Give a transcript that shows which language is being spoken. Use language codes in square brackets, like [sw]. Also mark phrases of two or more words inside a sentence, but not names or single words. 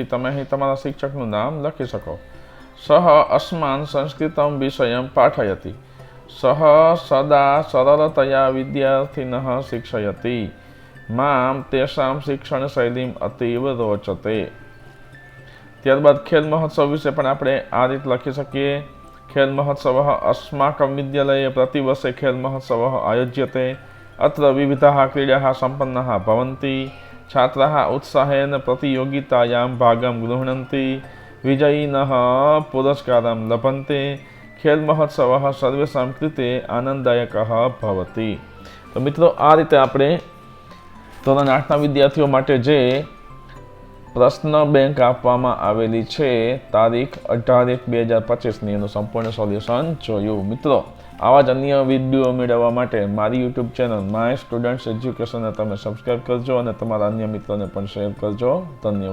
[gu] તમે અહીં તમારા શિક્ષકનું નામ લખી શકો. [sa] सह अस्मान संस्कृतम विषयम पाठयति. सह सदा सरलतया विद्यार्थिनः शिक्षयति. माम तेषां शिक्षण शैलीम अतीव रोचते. [gu] ત્યારબાદ ખેલ મહોત્સવ વિશે પણ આપણે આ રીતે લખી શકીએ. [sa] खेल महोत्सव अस्माकं विद्यालये प्रतिवर्षे खेल महोत्सव आयोज्यते. अत्र विविधाः क्रीडाः सम्पन्नाः भवन्ति. छात्राः उत्साहेन प्रतियोगितायां भागं गृह्णन्ति. विजयिनः पुरस्कारं लभन्ते. खेल महोत्सवः सर्वेषां कृते आनंददायकः भवति. [gu] તો મિત્રો આ રીતે આપણે ધોરણ 8ના વિદ્યાર્થીઓ માટે જે પ્રશ્ન બેંક આપવામાં આવેલી છે તારીખ 18/1/2025ની એનું સંપૂર્ણ સોલ્યુશન જોયું. મિત્રો આવા જ અન્ય વિડીયો મેળવવા માટે મારી [en] YouTube channel [gu] માય સ્ટુડન્ટ્સ એજ્યુકેશનને તમે સબસ્ક્રાઈબ કરજો અને તમારા અન્ય મિત્રોને પણ શેર કરજો.